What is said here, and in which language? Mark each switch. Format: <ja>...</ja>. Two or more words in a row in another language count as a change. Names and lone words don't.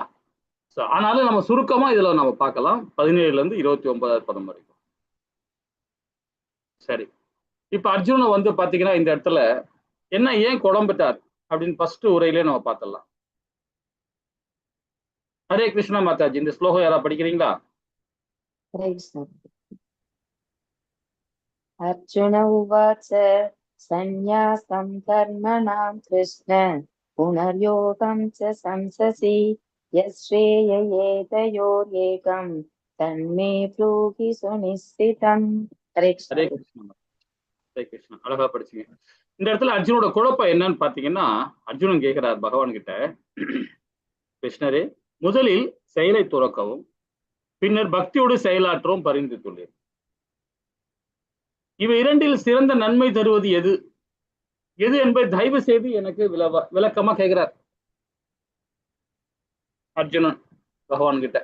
<ta>ஆனாலும் நம்ம சுருக்கமா இதுல நம்ம பார்க்கலாம் 17ல இருந்து 29வது பதம் வரைக்கும். சரி, இப்ப அர்ஜுனன் வந்து பாத்தீங்கன்னா இந்த இடத்துல என்ன ஏன் குழம்பிட்டார் அப்படின்னு ஃபர்ஸ்ட் உரையிலே நம்ம பார்த்துடலாம். ஹரே கிருஷ்ணா மாதாஜி, இந்த ஸ்லோகம் யாரா படிக்கிறீங்களா?</ta> <hi>हरे कृष्ण।</hi> <sa>अर्जुन उवाच सन्न्यासं कर्मणां कृष्ण पुनर्योगं च संससि यश्रेययेतयोरेकं तन्मे ब्रूहि सुनिश्चितम्।</sa> <hi>हरे</hi> <ta>ஹரே</ta> <hi>कृष्ण।</hi> <ta>கிருஷ்ணா. ஹரே கிருஷ்ணா, அழகா படிச்சீங்க. இந்த இடத்துல அர்ஜுனோட குழப்பம் என்னன்னு பாத்தீங்கன்னா, அர்ஜுனன் கேட்கிறார் பகவான் கிட்ட, கிருஷ்ணரே, முதலில் செயலை துறக்கவும் பின்னர் பக்தியோடு செயலாற்றவும் பரிந்துரைத்துள்ளேன். இவை இரண்டில் சிறந்த நன்மை தருவது எது எது என்பதை தயவு செய்து எனக்கு விளக்கமா கேட்கிறார் அர்ஜுனன் பகவான் கிட்ட.</ta>